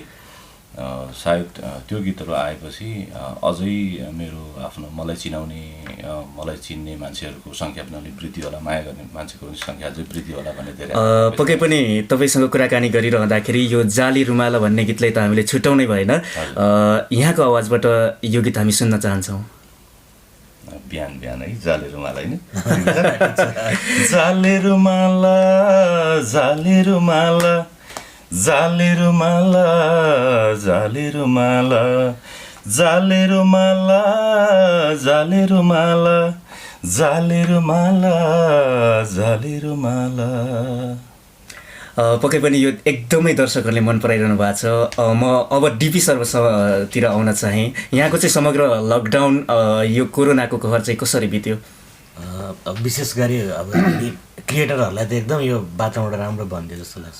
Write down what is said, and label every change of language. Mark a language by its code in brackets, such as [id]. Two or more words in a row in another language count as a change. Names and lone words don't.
[ne] सायद त्यो गीतहरू आएपछि अझै मेरो आफ्नो मलाई चिन्ने मान्छेहरूको सङ्ख्या पनि अलिक वृद्धि होला, माया गर्ने मान्छेको सङ्ख्या अझै वृद्धि होला भन्ने धेरै। पक्कै पनि तपाईँसँग कुराकानी गरिरहँदाखेरि यो जाली रुमाला भन्ने गीतलाई त हामीले छुट्याउनै भएन। यहाँको आवाजबाट यो गीत हामी सुन्न चाहन्छौँ। बिहान बिहान है जाले रुमाला होइन, जाले रुमाला जाले रुमाला जाले रुमाला जाले रुमाला जाले रुमाला जाले रुमाला जाले रुमाला जाले रुमाला। पक्कै पनि यो एकदमै दर्शकहरूले मन पराइरहनु भएको छ। म अब डिपी सर्वतिर आउन चाहेँ। यहाँको चाहिँ समग्र लकडाउन यो कोरोनाको कहर चाहिँ कसरी बित्यो? विशेष गरी अब क्रिएटरहरूलाई त एकदम यो वातावरण राम्रो भनिदियो जस्तो लाग्छ।